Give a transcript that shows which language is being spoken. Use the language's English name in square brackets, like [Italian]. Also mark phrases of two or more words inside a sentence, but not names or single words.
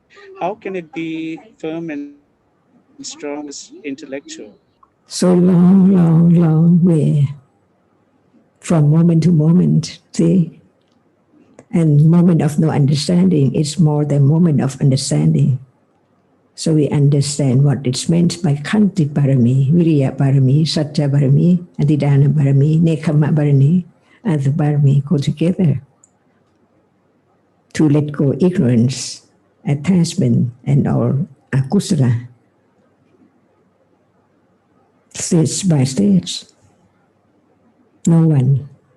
[English] How can it be firm and strong as intellectual? So long way from moment to moment, see? And moment of no understanding is more than moment of understanding. So we understand what it's meant by [Pali] Khanti Parami, Viriya Parami, Satya Parami, Adhidana Parami, Nekkhamma Parami, [English] and the Parami go together to let go ignorance, attachment, and all akusala, stage by stage. No one.